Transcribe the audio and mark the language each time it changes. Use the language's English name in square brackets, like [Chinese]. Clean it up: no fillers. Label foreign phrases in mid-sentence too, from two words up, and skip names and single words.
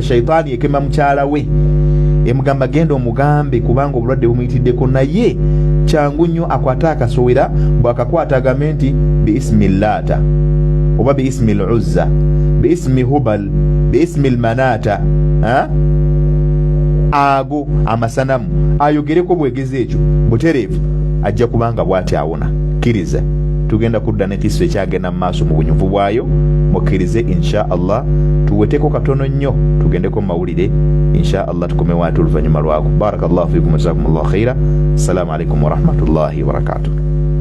[Ganda] shaitaani ekema mukyala we, emugamba genda omugambe kubanga obulwadde bumuyitiddeko, naye kyangu nnyo akwate akasowera, bw'akakwata agambe nti biismi Laata oba biismi Uzza biismi Hubal biismi Manata, ago amasanamu ayogereko bwegeze ekyo butereevu, ajja kubanga bw'ati awona. Kkiriza tugenda kudda n'ekiso ekyagenda mu maaso mu bunyuvu bwayo, mukkirize [Arabic] إن شاء الله. [Ganda] Tuweteko katono nnyo tugendeko mawulire [Arabic] إن شاء الله, [Ganda] tukomewo ate oluvannyuma lwako. [Arabic] بارك الله فيكم وجزاكم الله خيرا. السلام عليكم ورحمة الله وبركاته.